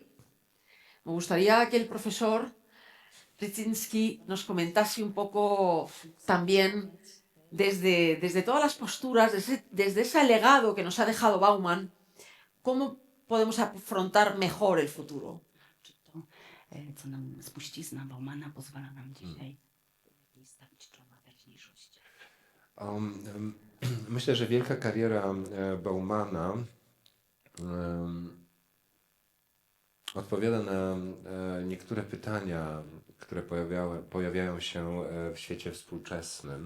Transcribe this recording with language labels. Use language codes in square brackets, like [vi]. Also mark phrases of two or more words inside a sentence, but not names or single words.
[es] Me gustaría que el profesor Ryczynski nos comentase un poco también desde todas las posturas, desde ese legado que nos ha dejado Bauman, cómo podemos afrontar mejor el futuro. [pl] Czy to, co nam spuścizna Baumana pozwala nam dzisiaj stawić czoła teraźniejszości? Myślę, że wielka kariera Baumana odpowiada na niektóre pytania, które pojawiają się w świecie współczesnym.